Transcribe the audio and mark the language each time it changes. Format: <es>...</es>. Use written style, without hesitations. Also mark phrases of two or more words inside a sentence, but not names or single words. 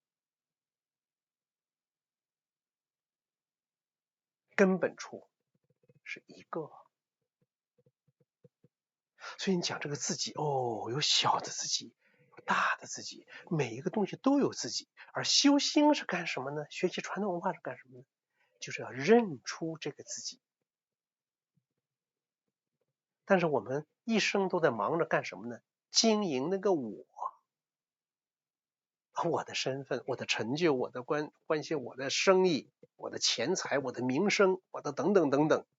<zh>根本處是一個。所以你講這個自己，有小的自己，有大的自己，每一個東西都有自己。而修心是幹什麼呢？學習傳統文化是幹什麼呢？就是要認出這個自己。但是我們一生都在忙着幹什麼呢？經營那個我的身份，我的成就，我的關係，我的生意，我的錢財，我的名聲，我的等等等等。</zh>